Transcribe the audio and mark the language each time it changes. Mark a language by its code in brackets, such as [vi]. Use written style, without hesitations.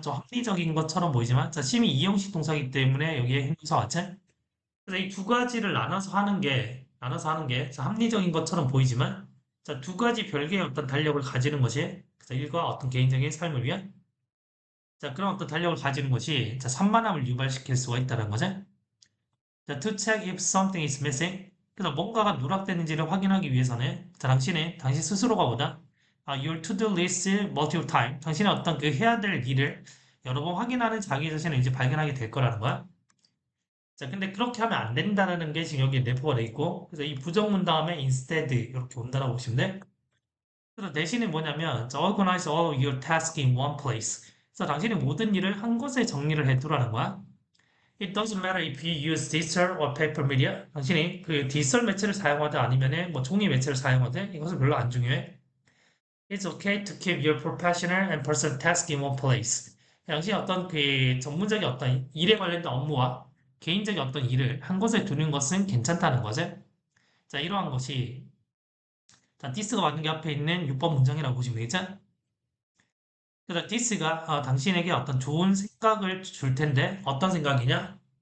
[ko] 좀 합리적인 것처럼 보이지만, 자, 심히 이형식 동사이기 때문에 여기에 행동사 왔지? 그래서 이 두 가지를 나눠서 하는 게 자, 합리적인 것처럼 보이지만, 자, 두 가지 별개의 어떤 달력을 가지는 것이, 자, 일과 어떤 개인적인 삶을 위한, 자, 그런 어떤 달력을 가지는 것이, 자, 산만함을 유발시킬 수가 있다는 거죠. [en] 자, to check if something is missing. [ko] 그래서 뭔가가 누락되는지를 확인하기 위해서는, 자, 당신 스스로가 보다, [en] your to-do list multiple time. [ko] 당신의 어떤 그 해야 될 일을 여러 번 확인하는 자기 자신을 이제 발견하게 될 거라는 거야. 자, 근데 그렇게 하면 안 된다는 게 지금 여기 내포가 돼 있고, 그래서 이 부정문 다음에 instead 이렇게 온다라고 보시면 돼. 그래서 대신에 뭐냐면, 자, [en] organize all your tasks in one place. [ko] 그래서 당신의 모든 일을 한 곳에 정리를 해두라는 거야. [en] It doesn't matter if you use digital or paper media. [ko] 당신이 그 디지털 매체를 사용하든 아니면은 뭐 종이 매체를 사용하든 이것은 별로 안 중요해. [en] It's okay to keep your professional and personal tasks in one place. [ko] 당신이 어떤 그 전문적인 어떤 일에 관련된 업무와 개인적인 어떤 일을 한 곳에 두는 것은 괜찮다는 거죠. 자, 이러한 것이 자, this가 맞는 게 앞에 있는 6번 문장이라고 보시면 되겠죠? 그래서 this가 당신에게 어떤 좋은 생각을 줄 텐데 어떤 생각이냐?